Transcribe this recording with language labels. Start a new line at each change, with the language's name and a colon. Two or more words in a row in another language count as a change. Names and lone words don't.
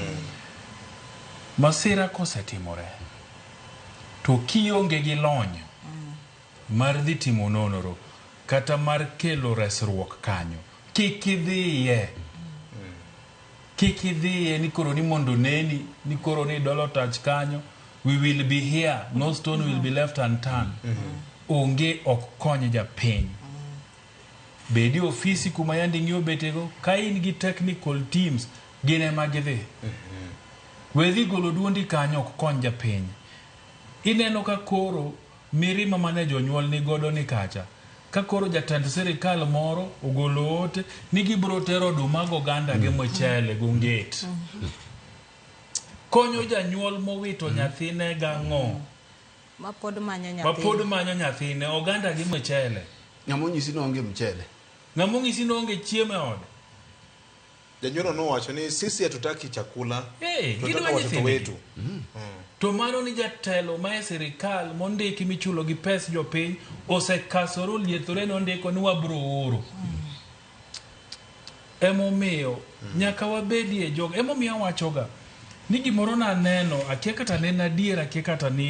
Luo (Kenya and Tanzania): Masira kosetimore to kionge gi lony mar dhi timo nonoro kata mar kelo resruok kanyo kik idhiye ni koro ni mondo neni ni koro ni dolo touch kanyo,
English: we will be here, no stone will be left unturned.
Luo (Kenya and Tanzania): Onge ok konyo japiny. Bedi ofisi kuma yandi ng'iyo betego ka in gi
English: technical teams
Luo (Kenya and Tanzania): gine magidhi. Wedhi golo duondi kanyo ok kony japiny. Ineno ka koro mirima mane jonyuol ni godo ni kacha. Ka koro jatend sirikal moro ogolo ote ni gibro tero oduma go ganda gi mochele gonget. Konyo janyuol mowito nyathine gang'o. Mapod manyo nyathine oganda gi mochele. Ng'amo nyisi no onge mchele. Ng'amo nyisi no onge chiemo e ode.
Swahili: Janyuol no wacho ni sisi hatutaki chakula. Tunataka watoto wetu.
Luo (Kenya and Tanzania): To mano ni jatelo ma sirikal mondiki michulo gi pes jopiny osekasoro liethore no ndiko ni wabro oro. Emomiyo nyaka wabedie jogo emomiyo wachoga ni gimoro na neno akia kata ne adier akia kata ne